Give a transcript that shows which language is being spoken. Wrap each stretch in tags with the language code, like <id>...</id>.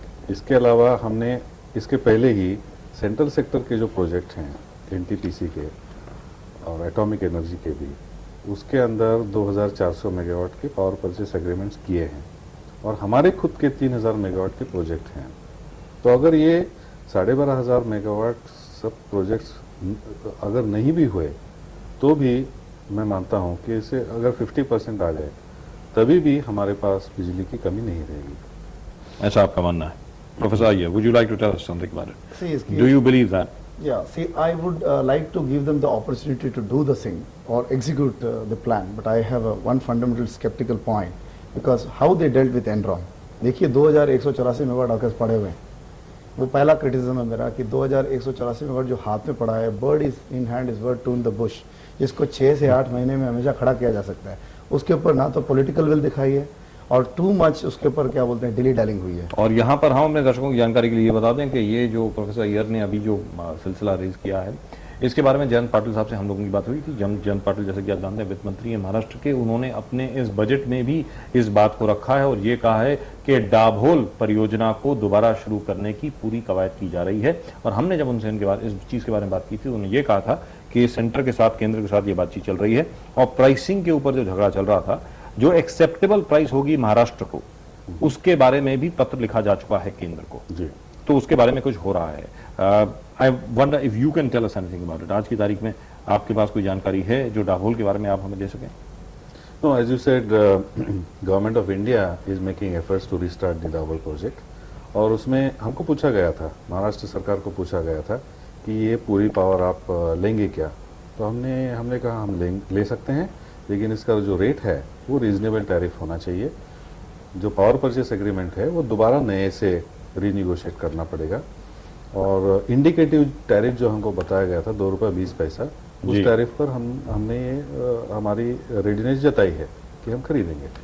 <hi>इसके अलावा हमने इसके पहले ही सेंट्रल सेक्टर के जो प्रोजेक्ट हैं एनटीपीसी के और एटॉमिक एनर्जी के भी, उसके अंदर 2400 मेगावाट के पावर परचेस एग्रीमेंट्स किए हैं, और हमारे खुद के 3000 मेगावाट के प्रोजेक्ट हैं। तो अगर ये 12,500 मेगावाट सब प्रोजेक्ट्स अगर नहीं भी हुए तो भी मैं मानता हूं कि इसे अगर 50% आ जाए तभी भी हमारे पास बिजली की कमी नहीं रहेगी। ऐसा आपका मानना है?</hi> <en>Professor Iyer, would you like to tell us something about it? Do you believe that? Yeah, see, I would like to give them the opportunity to do the thing or execute the plan, but I have one fundamental skeptical point, because how they dealt with Enron.</en> <hi>देखिए 2184 megawatt आपके पास पड़े हुए हैं, वो पहला criticism है मेरा कि 2184 मेगावाट जो हाथ में पड़ा है,</hi> <en>bird is in hand is worth two in the bush,</en> <hi>जिसको 6 से 8 महीने में हमेशा खड़ा किया जा सकता है, उसके ऊपर ना तो पॉलिटिकल विल दिखाई है और टू मच उसके ऊपर क्या बोलते हैं डिली डैलिंग हुई है। और यहाँ पर हम अपने दर्शकों की जानकारी के लिए बता दें कि ये जो प्रोफेसर अय्यर ने अभी जो सिलसिला रेज किया है, इसके बारे में जयंत पाटिल साहब से हम लोगों की बात हुई थी। जयंत पाटिल जैसे कि आप जानते हैं वित्त मंत्री है महाराष्ट्र के, उन्होंने अपने इस बजट में भी इस बात को रखा है और ये कहा है कि डाबहोल परियोजना को दोबारा शुरू करने की पूरी कवायद की जा रही है। और हमने जब उनसे इस चीज के बारे में बात की थी, उन्होंने ये कहा था कि सेंटर के साथ केंद्र के साथ ये बातचीत चल रही है, और प्राइसिंग के ऊपर जो झगड़ा चल रहा था, जो एक्सेप्टेबल प्राइस होगी महाराष्ट्र को, उसके बारे में भी पत्र लिखा जा चुका है केंद्र को जी। तो उसके बारे में कुछ हो रहा है।</hi> <en>I wonder if you can tell us anything about it.</en> <hi>आज की तारीख में आपके पास कोई जानकारी है जो डाबहोल के बारे में आप हमें दे सकें?</hi> <en>No, as you said, Government of India is making efforts to restart the Dabhol project,</en> <hi>और उसमें हमको पूछा गया था, महाराष्ट्र सरकार को पूछा गया था कि ये पूरी पावर आप लेंगे क्या, तो हमने कहा हम ले सकते हैं, लेकिन इसका जो रेट है वो रीजनेबल टैरिफ होना चाहिए। जो पावर परचेस एग्रीमेंट है वो दोबारा नए से रीनिगोशिएट करना पड़ेगा, और इंडिकेटिव टैरिफ जो हमको बताया गया था ₹2.20, उस टैरिफ पर हमने हमारी रेडीनेस जताई है कि हम खरीदेंगे।</hi>